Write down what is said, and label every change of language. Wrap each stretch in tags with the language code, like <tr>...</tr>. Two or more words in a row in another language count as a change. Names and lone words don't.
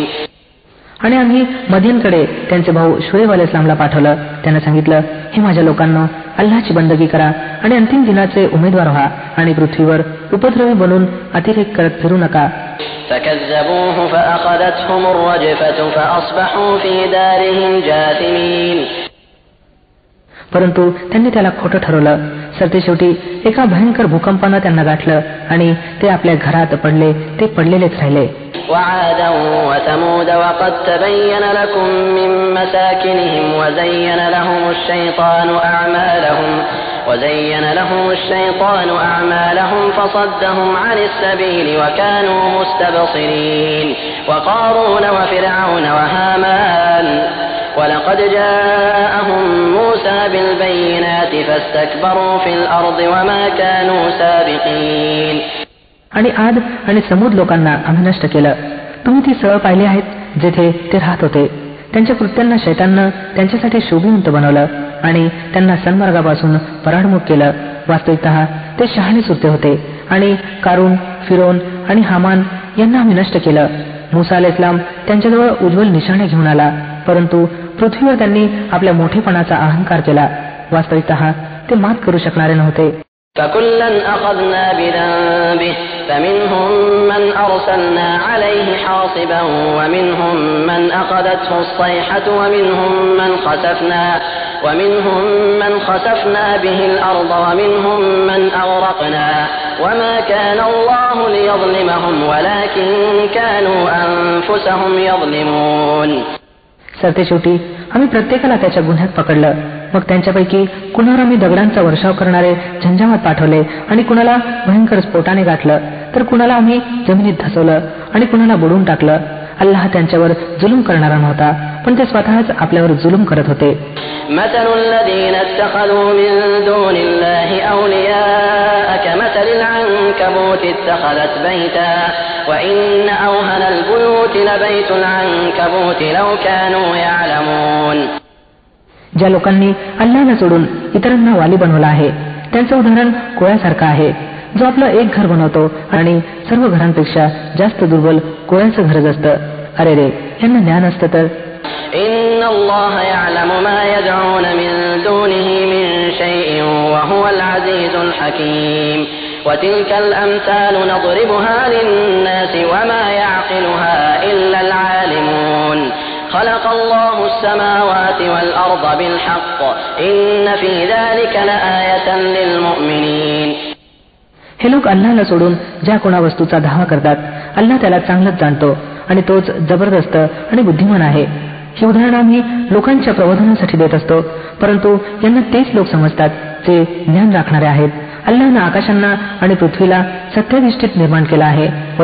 <mr>आणि आम्ही मदीनकडे त्यांचे भाऊ शुएब अलैहिस्सलामला पाठवलं. त्यांना सांगितलं, हे माझ्या लोकांनो, अल्लाहची बंदगी करा आणि अंतिम दिनाचे उमेदवार व्हा आणि पृथ्वीवर उपद्रवी बनून अतिरेक करत फिरू नका.</mr> <ar>فكذبوه فأخذتهم الرجفة فأصبحوا في دارهم جاثمين.</ar> <mr>परंतु त्यांनी त्याला खोटं ठरवलं. सरतेशेवटी एका भयंकर भूकंपानं त्यांना गाठलं आणि ते आपल्या घरात पडले, ते पडलेलेच राहिले.</mr> <ar>وعادا وثمود وقد تبين لكم من مساكنهم وزين لهم الشيطان أعمالهم فصدهم عن السبيل وكانوا مستبصرين. وقارون وفرعون وهامان ولقد جاءهم موسى بالبينات فاستكبروا في الأرض وما كانوا سابقين.</ar> <mr>आणि आद आणि समूद लोकांना आम्ही नष्ट केलं. तुम्ही ती स्थळं पाहिली आहेत जेथे ते राहत होते. त्यांच्या कृत्यांना शैताननं त्यांच्यासाठी शोभिवंत बनवलं आणि त्यांना सन्मार्गापासून पराडमुख केलं. वास्तविकतः ते शहाणे सुरते होते. आणि कारून, फिरोन आणि हामान यांना आम्ही नष्ट केलं. मूसा अलैहिस्सलाम त्यांच्याजवळ उज्ज्वल निशाणे घेऊन आला, परंतु पृथ्वीवर त्यांनी आपल्या मोठेपणाचा अहंकार केला. वास्तविकतः ते मात करू शकणारे नव्हते.</mr> <ar>فكلا أخذنا بذنبه فمنهم من أرسلنا عليه حاصبا ومنهم من أخذته الصيحة ومنهم من خسفنا به الأرض ومنهم من أغرقنا وما كان الله ليظلمهم ولكن كانوا أنفسهم يظلمون.</ar> <mr>सरतेशेवटी आम्ही प्रत्येकाला त्याच्या गुन्ह्यात पकडलं. मग त्यांच्यापैकी कुणावर आम्ही दगडांचा वर्षाव करणारे झंझावात पाठवले आणि कुणाला भयंकर स्फोटाने गाठलं, तर कुणाला आम्ही जमिनीत धसवलं आणि कुणाला बुडवून टाकलं. अल्लाह त्यांच्यावर जुलूम करणारा नव्हता, पण ते स्वतःच आपल्यावर जुलूम करत होते.</mr> <ar>مثل الذين اتخذوا من دون الله أولياء كمثل العنكبوت اتخذت بيتا وإن أوهن البيوت لبيت العنكبوت لو كانوا يعلمون.</ar> <mr>ज्या लोकांनी अल्लाहला सोडून इतरांना वाली बनवला आहे त्यांचं उदाहरण कोळ्यासारखं आहे, जो आपलं एक घर बनवतो आणि सर्व घरांपेक्षा जास्त दुर्बल कोळ्याचं घरच असतं. अरे रे, यांना ज्ञान असतं तर.</mr> <ar>إن الله يعلم ما يدعون من دونه من شيء وهو العزيز الحكيم. وتلك الأمثال نضربها للناس وما يعقلها إلا العالمون. خلق الله السماوات والأرض بالحق إن في ذلك لآية للمؤمنين.</ar> <mr>हे लोक अल्लाहला सोडून ज्या कोणा वस्तूचा धावा करतात, अल्लाह त्याला चांगलंच जाणतो आणि तोच जबरदस्त आणि बुद्धिमान आहे. ही उदाहरणं आम्ही लोकांच्या प्रबोधनासाठी देत असतो, परंतु यांना तेच लोक समजतात जे ज्ञान राखणारे आहेत. अल्लाहनं आकाशांना आणि पृथ्वीला सत्याधिष्ठित निर्माण केला आहे.</mr>